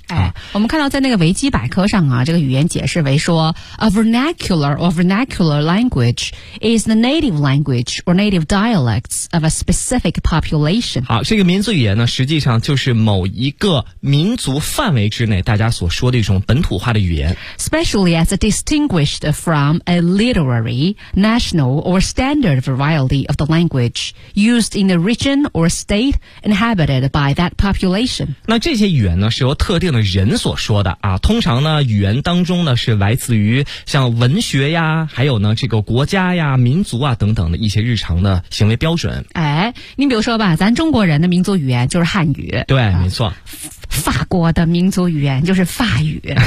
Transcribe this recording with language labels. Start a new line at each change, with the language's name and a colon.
Chinese: 哎，我们看到在那个维基百科上啊，这个语言解释为说
English: A vernacular or vernacular language is the native language or native dialects of a specific population。
Chinese: 好，这个民族语言呢实际上就是某一个民族范围之内大家所说的一种本土化的语言。
English: Specially as distinguished from a literary, national or standard variety of the language used in the region or state inhabited by that population。
Chinese: 那这些语言呢是由特定的人所说的啊，通常呢语言当中呢是来自于像文学呀，还有呢这个国家呀、民族啊等等的一些日常的行为标准。哎，你比如说吧，咱中国人的民族语言就是汉语。对，没错。法国的民族语言就是法语。